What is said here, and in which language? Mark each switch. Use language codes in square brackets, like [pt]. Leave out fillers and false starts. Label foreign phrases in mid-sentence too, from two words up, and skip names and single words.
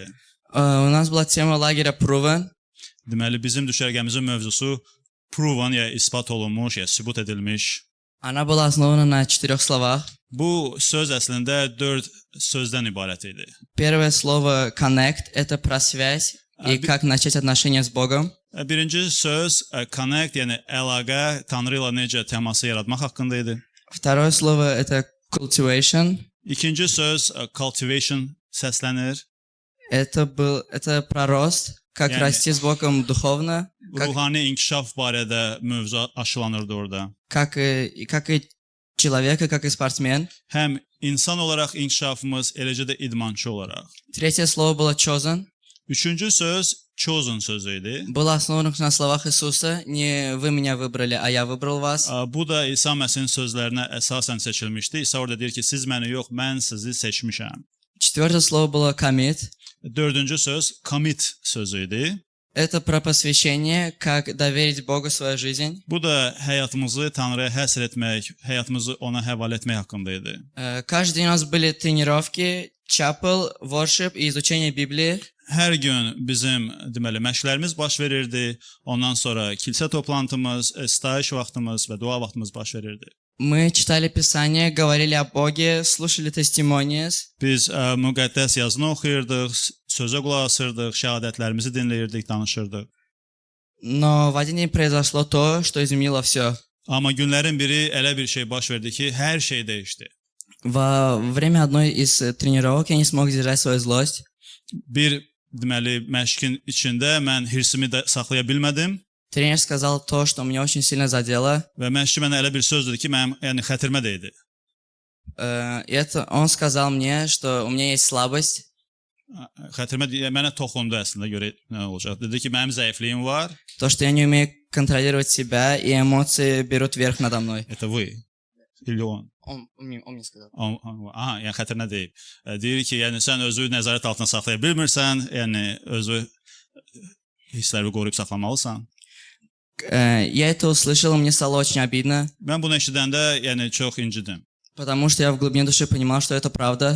[ru] У нас была тема лагеря Proven. [az] Deməli, bizim düşərgəmizin mövzusu proven, ya isbat olunmuş, ya sübut edilmiş. [ru] Она была основана на 4 словах. [az] Bu söz əslində 4 sözdən ibarət idi. [ru] Первое слово connect – это про связь и как начать отношения с Богом. [az] Birinci söz connect, yəni əlaqə, Tanrı ilə necə təması yaratmaq haqqında idi. [ru] Второе слово – это cultivation. [az] İkinci söz cultivation səslənir. [ru] Это про рост, как расти с Богом духовно. [az] Ruhani inkişaf barədə mövzu aşılanırdı orada. [ru] Как и человек, и как и спортсмен. [az] Həm insan olaraq inkişafımız, eləcə də idmançı olaraq. [ru] Третье слово было chosen. [az] Üçüncü söz chosen sözü idi. [ru] Было основано на словах Иисуса. Не вы меня выбрали, а я выбрал вас. [az] Bu da İsa Məsih'in sözlərinə əsasən seçilmişdi. İsa orada deyir ki, siz məni yox, mən sizi seçmişəm. [ru] Четвертое слово было commit. [az] Dördüncü söz commit sözü idi. [ru] Это про посвящение, как доверить Богу свою жизнь. [az] Bu da həyatımızı Tanrıya həsr etmək, həyatımızı ona həvalə etmək haqqında idi. [ru] Каждый день у нас были тренировки, [en] chapel, worship [ru] и изучение Библии. [az] Hər gün bizim deməli məşqlərimiz baş verirdi. Ondan sonra kilsə toplantımız, stayiş vaxtımız və dua vaxtımız baş verirdi. [ru] Мы читали Писание, говорили о Боге, слушали testimonies. [az] Biz müqəddəs yazını oxuyurdıq, sözə qulaq asırdıq, şəhadətlərimizi dinləyirdik, danışırdıq. [ru] Но в один день произошло то, что изменило все. [az] Amma günlərin biri elə bir şey baş verdi ki, hər şey dəyişdi. [ru] Во время одной из тренировок я не смог сдержать свою злость. [az] Bir deməli məşqin içində mən hirsimi də saxlaya bilmədim. [ru] Тренер сказал то, что меня очень сильно задело. [az] Və məşqçi mənə elə bir söz dedi ki, mənim yəni xətirimə dəydi. [ru] Он сказал мне, что у меня есть слабость. [az] Xətirimə mənə toxundu əslində, görə nə olacaq. Dedi ki, mənim zəifliyim var. [ru] То, что я не умею контролировать себя, и эмоции берут верх надо мной. Это вы. Или он? Он мне сказал. [az] Aha, yəni xətirinə deyib. Deyir ki, yəni sən özü nəzarət altında saxlaya bilmirsən, yəni özü hissləri qoruyub saxlamalısan. [ru] Я это услышал, и мне стало очень обидно, [az] Mən bunu eşidəndə, yəni çox incidim. [ru] потому что я в глубине души понимал, что это правда.